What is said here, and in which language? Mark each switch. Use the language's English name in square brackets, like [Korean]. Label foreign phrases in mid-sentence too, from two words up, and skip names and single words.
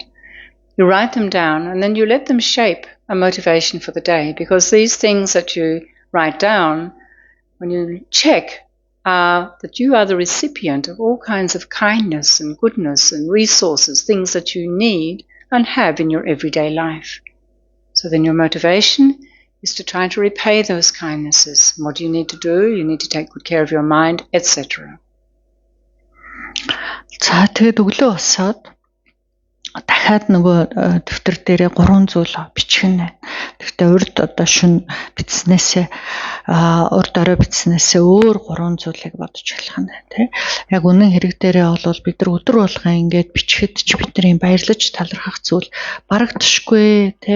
[English] You write them down and then you let them shape a motivation for the day, because these things that you write down, when you check, that you are the recipient of all kinds of kindness and goodness and resources, things that you need and have in your everyday life. So then your motivation is to try to repay those kindnesses. What do you need to do? You need to take good care of your mind, etc. [Mongolian] За тэгээд өглөө босоод дахиад нөгөө дэвтэр дээрээ 3 зүйл бичих нь байна. Гэхдээ урд одоо шүн бичснээсээ урд орой бичснээсээ өөр 3 зүйлийг бодож болох нь тий. Яг үнэн хэрэг дээрээ бол бид нар өдөр болгон ингээд бичихэд ч бидний баярлаж талархах зүйл барагдчихгүй тий.